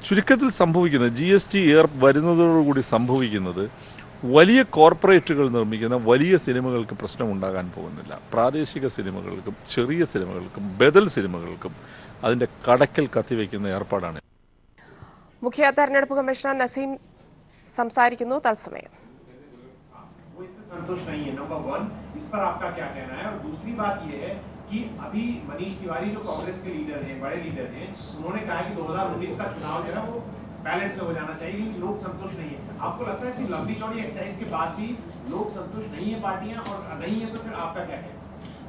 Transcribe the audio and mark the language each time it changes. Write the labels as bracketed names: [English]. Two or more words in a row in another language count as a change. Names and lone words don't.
[Malayalam] ചുരുക്കത്തിൽ സംഭവിക്കുന്നത് GST വരുന്നതോടുകൂടി സംഭവിക്കുന്നത് വലിയ കോർപ്പറേറ്റുകൾ നിർമ്മിക്കുന്ന വലിയ സിനിമകൾക്ക് പ്രശ്നമുണ്ടാകാൻ പോകുന്നില്ല. പ്രാദേശിക സിനിമകൾക്കും ചെറിയ സിനിമകൾക്കും ബദൽ സിനിമകൾക്കും അതിൻ്റെ കടക്കൽ കത്തിവെക്കുന്ന ഏർപ്പാടാണ്. മുഖ്യ തെരഞ്ഞെടുപ്പ് കമ്മീഷണർ നസീം സംസാരിക്കുന്നു. തത്സമയം [Hindi] संतुष्ट नहीं है, नंबर 1, इस पर आपका क्या कहना है? और दूसरी बात यह है कि अभी मनीष तिवारी जो कांग्रेस के लीडर हैं, बड़े लीडर हैं, उन्होंने कहा कि 2019 का चुनाव जो है वो बैलेट से हो जाना चाहिए, लेकिन लोग संतुष्ट नहीं है. आपको लगता है कि लंबी चौड़ी एक्सरसाइज के बाद भी लोग संतुष्ट नहीं है पार्टियां, और नहीं है तो फिर आपका क्या कहना है?